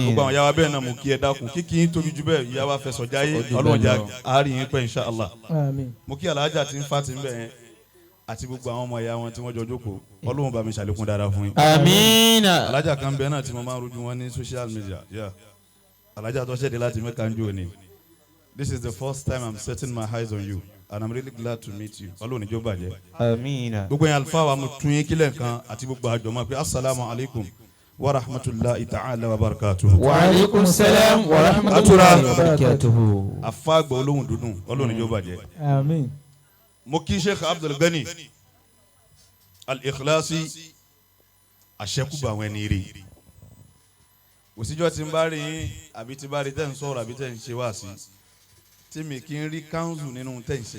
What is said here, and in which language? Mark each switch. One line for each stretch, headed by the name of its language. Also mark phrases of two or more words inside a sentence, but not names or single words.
Yoruba: Gbogbo àwọn yàrá bẹ́ẹ̀ náà mo kí ẹ dákun kíkí yín tóbi jù bẹ́ẹ̀ ìyá wa fẹsọ̀ jáyé Ọlọ́run jà àárín yín pẹ́
Arabic: إن شاء الله.
Yoruba: Mo kí alájà tí ń fa ti ń bẹ̀ yẹn àti gbogbo àwọn ọmọ ìyá wọn tí wọ́n jọ jókòó Ọlọ́run bá mi ṣàlékún dáadáa fún yín. Amina. Alájà kan bẹ́ẹ̀ náà tí mo máa ń rojú wọn ní
English: social media.
Yoruba: Alájà tó ṣẹ̀dẹ̀ láti Mẹ́kà ń jò ní.
English: This is the first time I'm setting my eyes on you and I'm really glad to meet you.
Yoruba: Ọlọ́run níjó bàjẹ́. Amina. Gbogbo yẹn àlùfáà wa mo tún yín kílẹ̀ kan àti gbogbo àjọmọ́ pé
Arabic: السلام عليكم ورحمة الله تعالى وبركاته. وعليكم السلام ورحمة الله وبركاته.
Yoruba: Àfáà Agba olóhùn dúdùn Ọlọ́run níjó bàjẹ́. Àmín. Mo kí Sheikh Abdul Ganiy al-Ikhlasi àṣẹkùbà àwọn ẹni rí. Òsíjọ́ tí ń bá rí yín àbí tí bá rí tẹ́ ń sọ̀rọ̀ àbí tẹ́ ń ṣe wá sí tí mi kì í rí káńsù nínú tẹ́ ń ṣe.